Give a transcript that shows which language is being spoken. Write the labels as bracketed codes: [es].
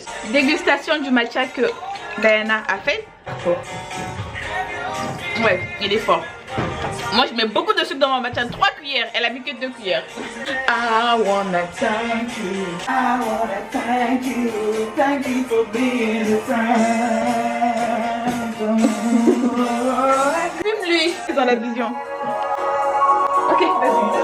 [fr] Dégustation du matcha que Diana a fait. Ouais, il est fort. Moi je mets beaucoup de sucre dans mon matcha, 3 cuillères, elle a mis que 2 cuillères. [en] I wanna thank you, I wanna thank you for being a friend. [fr] Fume-lui, c'est dans la vision. Ok, vas-y.